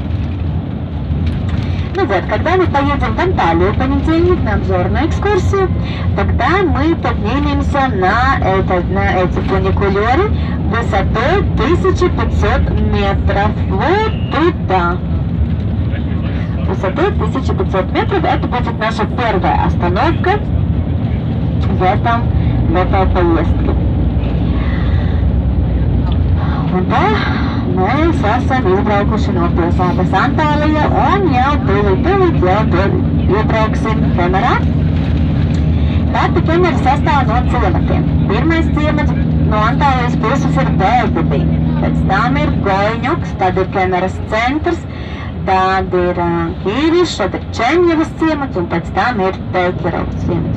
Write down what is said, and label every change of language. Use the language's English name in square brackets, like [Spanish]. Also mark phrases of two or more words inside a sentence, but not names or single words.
[Russian] Ну вот, когда мы поедем в Анталию в понедельник на обзорную экскурсию, тогда мы поднимемся на эти фуникулеры высотой 1500 метров. Вот туда. Высотой 1500 метров. Это будет наша первая остановка в этой поездке. Да, [Latvian] mēs esam izbraukuši no pilsētas Antālija un jau tūlīt iebrauksim Kemerā. Tātad Kemera sastāv no ciematiem. Pirmais ciemats no Antālijas puses ir Belgudī, pēc tam ir Goļņuks, tad ir Kemeras centrs, tad ir Kīrišs, tad ir Čeņģevas ciemats un pēc tam ir Teļķerovas ciemats.